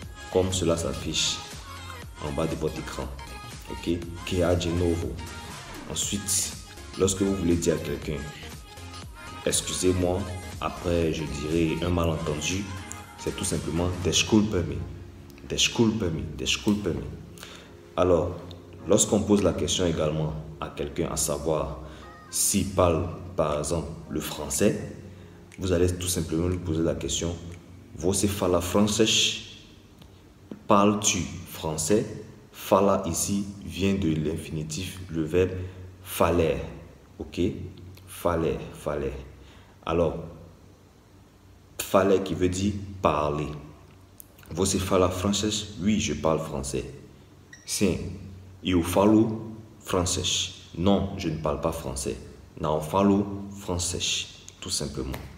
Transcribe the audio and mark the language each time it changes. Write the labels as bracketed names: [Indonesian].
[French] Comme cela s'affiche en bas de votre écran. Ok? [Portuguese] Que há de novo? [French] Ensuite, lorsque vous voulez dire à quelqu'un, excusez-moi, après je dirais un malentendu, c'est tout simplement [Portuguese] desculpe-me. Desculpe-me, desculpe-me. [French] Alors, lorsqu'on pose la question également à quelqu'un, à savoir s'il parle par exemple le français, vous allez tout simplement lui poser la question: [Portuguese] Você fala francês? [French] Parles-tu français? Fala ici vient de l'infinitif, le verbe falar. Ok? Falar, falar. Alors, falar qui veut dire parler. [Portuguese] Você fala francês? [French] Oui, je parle français. [Portuguese] Sim, eu falo francês. [French] Non, je ne parle pas français. [Portuguese] Não falo francês, [French] tout simplement.